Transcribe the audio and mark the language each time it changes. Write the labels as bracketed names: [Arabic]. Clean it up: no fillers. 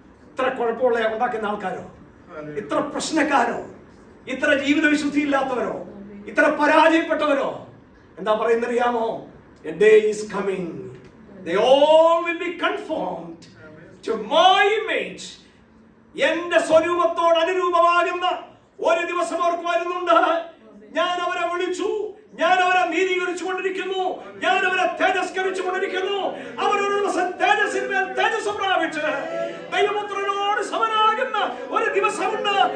[Malayalam] ഇത്ര കുഴപ്പമുള്ള ഉണ്ടാക്കുന്ന ആൾക്കാരോ, ഇത്ര പ്രശ്നക്കാരോ, ഇത്ര ജീവിത വിശുദ്ധി ഇല്ലാത്തവരോ, ഇത്ര പരാജയപ്പെട്ടവരോ എന്താ പറയുന്നറിയാമോ? [English] A day is coming, they all will be conformed to my image. [Malayalam] എന്റെ സ്വരൂപത്തോട് അനുരൂപമാകുന്ന ഒരു ദിവസം അവർക്ക് വരുന്നുണ്ട്. ഞാൻ അവരെ വിളിച്ചു, ഞാൻ അവരെ നീതീകരിച്ചു കൊണ്ടിരിക്കുന്നു, ഞാൻ അവരെ തേജസ്കരിച്ചു കൊണ്ടിരിക്കുന്നു. അവരൊരു ദിവസം തേജസ്സിന്മേൽ തേജസ് പ്രാപിച്ച് ദൈവപുത്രനോട് സമനാകുന്ന ഒരു ദിവസമുണ്ട്.